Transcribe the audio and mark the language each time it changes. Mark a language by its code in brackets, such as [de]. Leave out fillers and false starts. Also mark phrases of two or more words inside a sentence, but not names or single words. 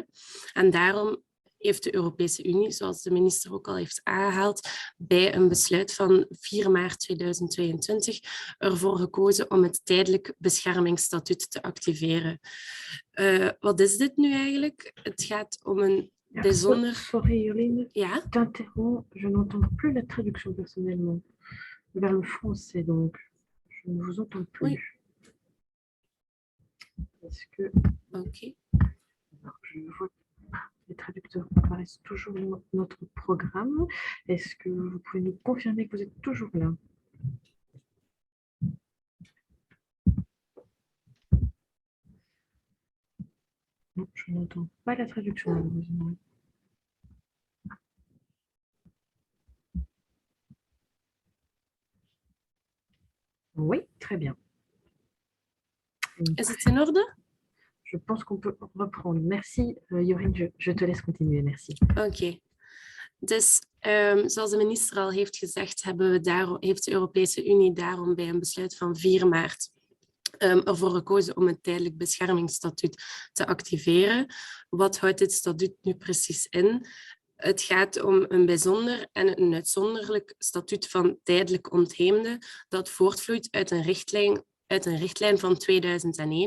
[nl] En daarom heeft de Europese Unie, zoals de minister ook al heeft aangehaald, bij een besluit van 4 maart 2022 ervoor gekozen om het tijdelijk beschermingsstatuut te activeren. Wat is dit nu eigenlijk? Het gaat om een bijzonder... Sorry, Jolene. Ja? [fr] Je t'interromps, je n'entends plus la traduction personnellement vers le français, donc je ne vous entends plus. Oui. Est-ce que... Ok. Alors, je vois... traducteurs apparaissent toujours dans notre programme. Est-ce que vous pouvez nous confirmer que vous êtes toujours là? Non, je n'entends pas la traduction, malheureusement. Oui, très bien. [nl] Is het in orde? [fr] Je pense qu'on peut reprendre. Merci, Jorien, je te laisse continuer. Merci. [nl] Oké. Dus zoals de minister al heeft gezegd, heeft de Europese Unie daarom bij een besluit van 4 maart ervoor gekozen om het tijdelijk beschermingsstatuut te activeren. Wat houdt dit statuut nu precies in? Het gaat om een bijzonder en een uitzonderlijk statuut van tijdelijk ontheemden dat voortvloeit uit een richtlijn van 2001.